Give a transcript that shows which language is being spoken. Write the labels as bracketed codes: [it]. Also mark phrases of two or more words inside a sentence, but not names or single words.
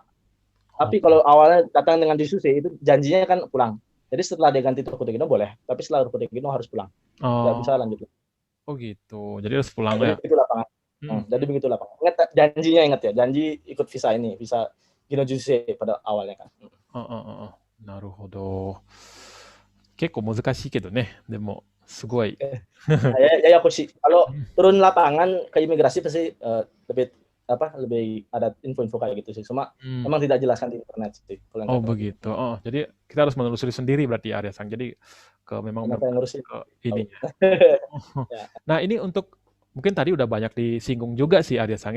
[id] Tapi kalau awalnya datang dengan Sushi, itu janjinya kan pulang. Jadi setelah dia ganti Tokutegino boleh, tapi setelah Tokutegino harus pulang. Nggak bisa lanjut. Oh gitu, jadi harus pulang ya. Jadi begitu lapangan. Jadi begitu lapangan. Ingat janjinya, ingat ya, janji ikut visa ini, visa Ginnoji Sushi pada awalnya kan. [ja] なるほど。結構難しいけどね、でもすごい。 [id] Ya aku sih kalau turun lapangan ke imigrasi pasti lebih ada info-info kayak gitu sih. Cuma memang tidak jelaskan di internet sih. Oh begitu. Oh jadi kita harus menelusuri sendiri berarti Arya Sang. Jadi memang ke ini. Nah ini untuk mungkin tadi udah banyak disinggung juga sih Arya Sang ya.